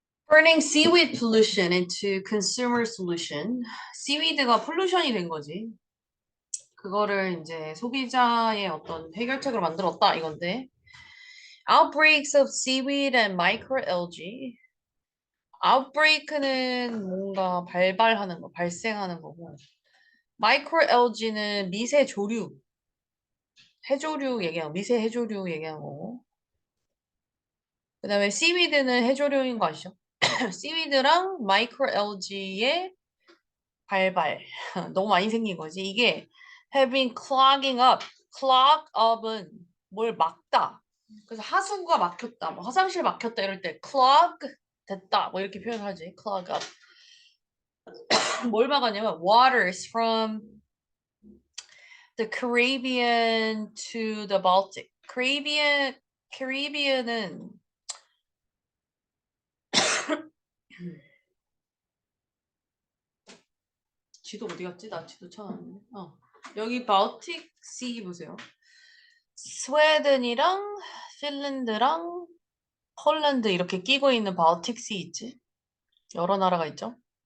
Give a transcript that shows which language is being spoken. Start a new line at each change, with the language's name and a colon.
English: Turning seaweed pollution into consumer solution.
Korean: seaweed가 pollution이 된 거지. 그거를 이제 소비자의 어떤 해결책으로 만들었다 이건데.
English: Outbreaks of seaweed and microalgae.
Korean: Outbreak는 뭔가 발발하는 거, 발생하는 거고. microalgae는 미세 조류, 해조류 얘기하고 미세 해조류 얘기하는 거고. 그 다음에 seaweed는 해조류인 거 아시죠? seaweed랑 microalgae의 발발. 너무 많이 생긴 거지. 이게
English: having clogging up.
Korean: clog up은 뭘 막다. 그래서 하수구가 막혔다. 뭐 화장실 막혔다 이럴 때 clog 됐다. 뭐 이렇게 표현하지. clog up. 뭘 막았냐면
English: waters from the Caribbean to the Baltic.
Korean: Caribbean은 지도 어디 갔지? 나 지도 찾았는데. 여기 발틱 씨 보세요. 스웨덴이랑 핀란드랑 폴란드 이렇게 끼고 있는 발틱 씨 있지? 여러 나라가 있죠.